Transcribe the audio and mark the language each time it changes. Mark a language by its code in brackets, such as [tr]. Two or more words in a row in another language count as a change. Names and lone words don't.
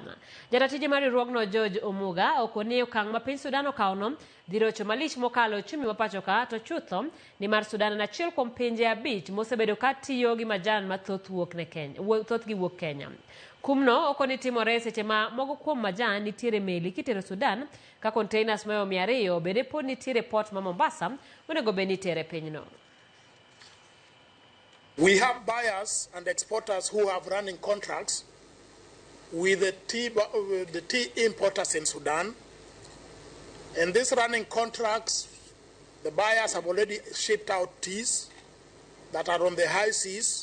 [luo] Jaratije mar riwruogno George Omuga ok oni okang' ma piny Sudan okawono dhi rocho malich mokalo ochumi ma pachoka to chutho ni mar Sudan en achiel kuom pinje 5 mosebedo ka tiyo gi majan ma thothgi wuok Kenya. Kumno ok oni timore seche ma mogo kuom majan nitiere meli kitero Sudan ka containers mayo 200 bende pod nitiere port ma Mombasa onego bed nitere pinyno. [en] We have buyers and exporters who have running contracts with the tea importers in Sudan. And these running contracts, the buyers have already shipped out teas that are on the high seas.